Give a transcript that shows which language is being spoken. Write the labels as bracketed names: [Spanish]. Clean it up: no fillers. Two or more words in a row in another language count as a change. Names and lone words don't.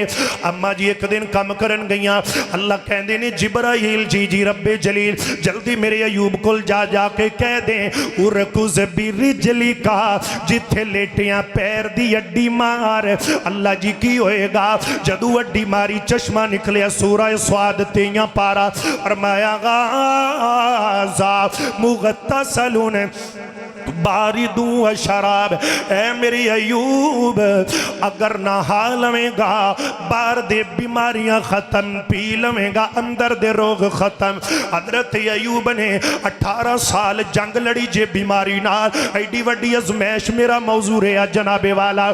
[Punjabi] اماں جی اک دن کم کرن گئیاں، اللہ کہندے نے جبرائیل جی ربِ جلیل جلدی میرے ایوب کول جا کے کہہ دے [Arabic] اركض برجلك, [Punjabi] جتھے لیٹیاں پیر دی اڈی مار. اللہ جی کی ہووےگا جدوں اڈی ماری چشمہ نکلیا، سورہ ص 23 پارہ فرمایا [Arabic] هذا مغتسل بارد وشراب. [Punjabi] اے میری ایوب اگر نہا لویں گا باہر دے بیماریاں ختم، پی لویں گا اندر دے روگ ختم. حضرت ایوب نے 18 سال جنگ لڑی اے بیماری نال. ایڈی وڈی آزمائش میرا موضوع رہا جنابِ والا.